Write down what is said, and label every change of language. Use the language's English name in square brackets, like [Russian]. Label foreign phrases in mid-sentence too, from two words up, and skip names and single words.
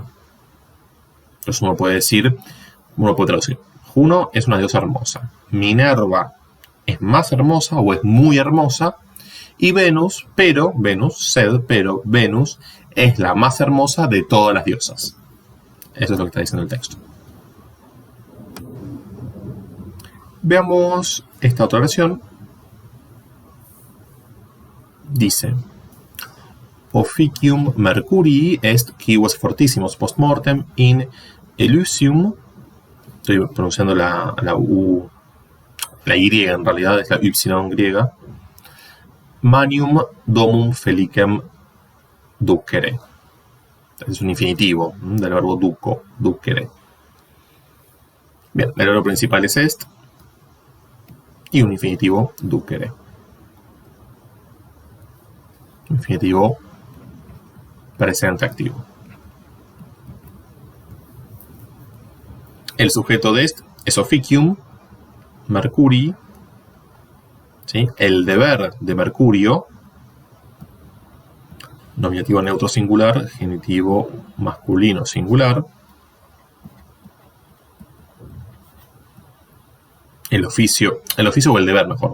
[Spanish] Entonces uno puede traducir, Juno es una diosa hermosa, Minerva es más hermosa o es muy hermosa, y Venus es la más hermosa de todas las diosas. Eso es lo que está diciendo el texto. Veamos esta otra oración. Dice: [Latin] Officium Mercurii est quibus fortissimus postmortem in Elysium. [Spanish] Estoy pronunciando la U, la Y en realidad es la Y griega. [Latin] Manium domum felicem ducere. [Spanish] Es un infinitivo del verbo [Latin] duco, ducere. [Spanish] Bien, el verbo principal es est y un infinitivo ducere. Infinitivo presente activo. El sujeto de est es [Latin] officium Mercurii. [Spanish] ¿Sí? El deber de Mercurio, nominativo neutro singular, genitivo masculino singular. El oficio o el deber, mejor.